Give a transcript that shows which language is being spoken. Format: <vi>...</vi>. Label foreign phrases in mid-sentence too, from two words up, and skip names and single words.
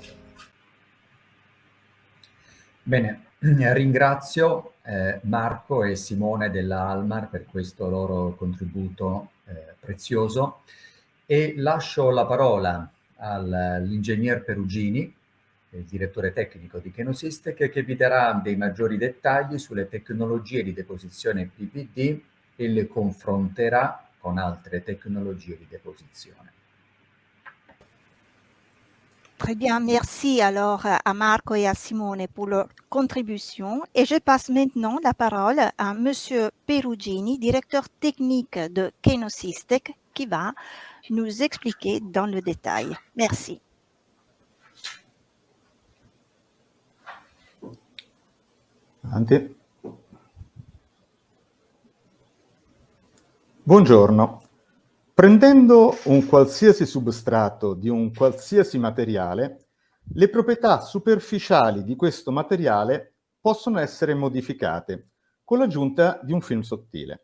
<it>Bene, ringrazio Marco e Simone della Almar per questo loro contributo prezioso e lascio la parola all'ingegner Perugini, il direttore tecnico di Kenosystec, che vi darà dei maggiori dettagli sulle tecnologie di deposizione PVD e le confronterà con altre tecnologie di deposizione.</it> <fr>Très bien, merci alors à Marco et à Simone pour leur contribution. Et je passe maintenant la parole à Monsieur Perugini, directeur technique de Kenosystec, qui va nous expliquer dans le détail. Merci.</fr> <it>Avanti. Buongiorno. Prendendo un qualsiasi substrato di un qualsiasi materiale, le proprietà superficiali di questo materiale possono essere modificate con l'aggiunta di un film sottile.</it>